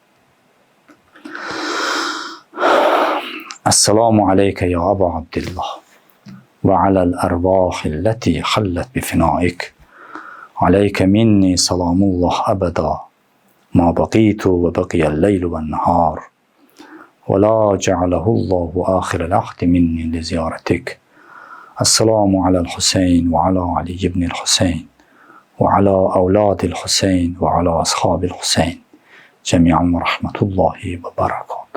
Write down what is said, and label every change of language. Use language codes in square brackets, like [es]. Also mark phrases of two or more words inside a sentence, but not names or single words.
[ar] السلام عليك يا أبا عبد الله وعلى الأرواح التي حلت بفنائك. عليك مني سلام الله أبدا ما بقيت وبقي الليل والنهار. ولا جعله الله آخر العهد مني لزيارتك. السلام على الحسين وعلى علي بن الحسين وعلى أولاد الحسين وعلى أصحاب الحسين جميعا ورحمة الله وبركاته.